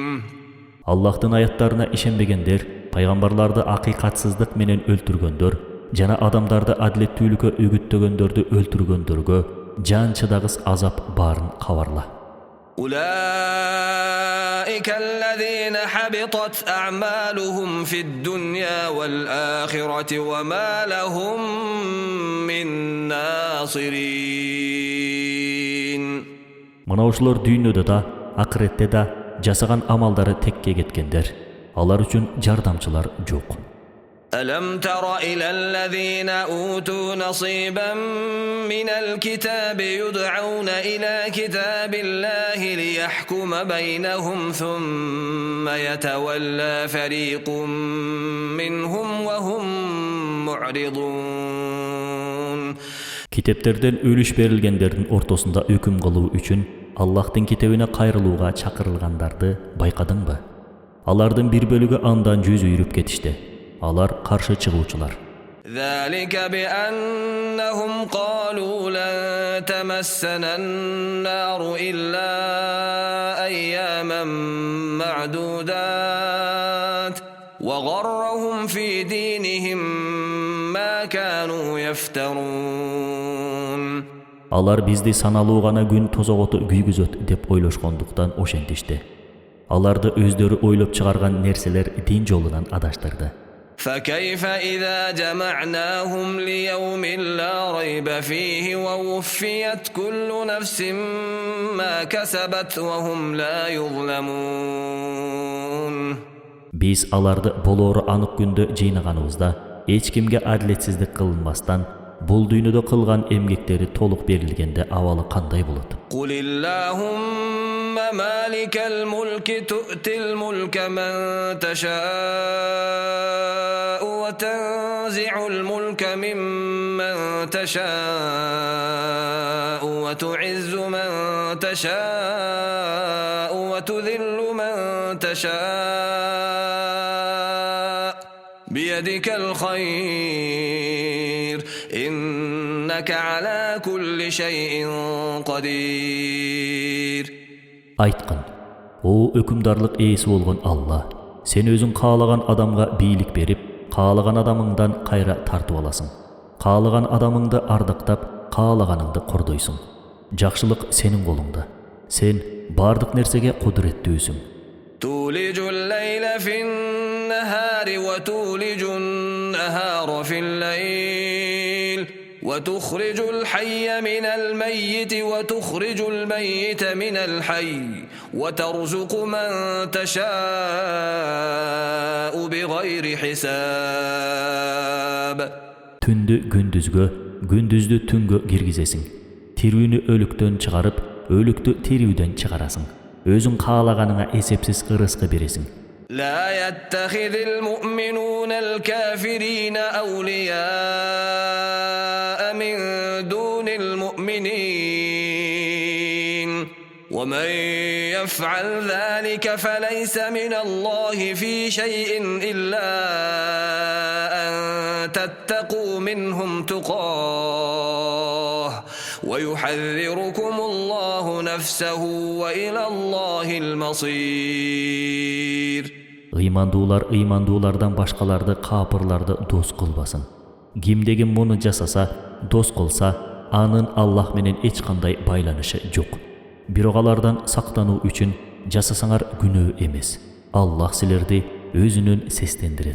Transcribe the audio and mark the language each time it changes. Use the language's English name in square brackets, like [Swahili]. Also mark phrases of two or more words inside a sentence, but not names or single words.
[Kyrgyz] Аллахтын аяттарына ишенбегендер, пайгамбарларды акыйкатсыздык менен өлтүргөндөр, жана адамдарды адилеттүүлүккө үгүттөгөндөрдү өлтүргөндөргө жан чыдагыс азап барын кабарла. [Arabic] أولئك الذين حبطت أعمالهم في الدنيا والآخرة وما لهم من ناصرين. [Kyrgyz] Мына ушулар дүйнөдө да, акыретте да жасаган амалдары текке кеткендер. Алар үчүн жардамчылар жок. [Arabic] ألم تر إلى الذين أوتوا نصيبا من الكتاب يدعون إلى كتاب الله ليحكم بينهم ثم يتولى فريق منهم وهم معرضون. [Kyrgyz] Kitepтерден өлүш берилгендердин ортосунда өкүм кылуу үчүн Аллахтын китебине кайрылууга чакырылгандарды байкадыңбы? Алардын бир бөлүгү андан жүз үйрүп кетишти. Алар каршы чыгуучулар. [Arabic] ذلك بأنهم قالوا لن تمسنا النار إلا أياما معدودات وغرهم في دينهم ما كانوا يفترون. [Kyrgyz] Алар бизди саналуу гана күн тозоготу күйгүзөт деп ойлошкондуктан ошентишти. Аларды өздөрү ойлоп чыгарган нерселер дин жолунан адаштырды. [Arabic] فكيف إذا جمعناهم ليوم لا ريب فيه ووفيت كل نفس ما كسبت وهم لا يظلمون. [Kyrgyz] Biz аларды болоору анык күндө жыйнаганыбызда эч кимге адилетсиздик кылынбастан бул дүйнөдө кылган эмгектери толук берилгенде абалы кандай болот? [Arabic] قل اللهم مالك الملك تؤتي الملك من تشاء وتنزع الملك ممن تشاء وتعز من تشاء وتذل من تشاء بيدك الخير إنك على كل شيء قدير. [Kyrgyz] Айтқын, о өкүмдарлык ээси болгон Алла, сен өзүң каалаган адамга бийлик берип, каалаган адамыңдан кайра тартып аласың. Каалаган адамыңды ардактап, каалаганыңды кордойсуң. Жакшылык сенин колуңда. Сен бардык нерсеге кудуреттүүсүң. [Arabic] تولج الليل في النهار وتولج النهار في الليل وتخرج الحي من الميت وتخرج الميت من الحي وترزق من تشاء بغير حساب. [Kyrgyz] Түндү күндүзгө, gündüzdü түнгө киргизесиң. Тирүүнү өлүктөн чыгарып, өлүктү тирүүдөн чыгарасың. Өзүң каалаганыңа эсепсиз ырыскы бересиң. [Arabic] لا يتخذ المؤمنون الكافرين أولياء من دون المؤمنين ومن يفعل ذلك فليس من الله في شيء إلا أن تتقوا منهم تقاه ويحذركم الله نفسه وإلى الله المصير. [Kyrgyz] ыймандуулардан башкаларды капырларды дос кылбасын. Кимдеги муну жасаса, дос кылса, анын Аллах менен эч кандай байланышы жок. Бирок алардан сактануу үчүн жасасаңар күнөө эмес. Аллах силерди өзүнүн сестендирет.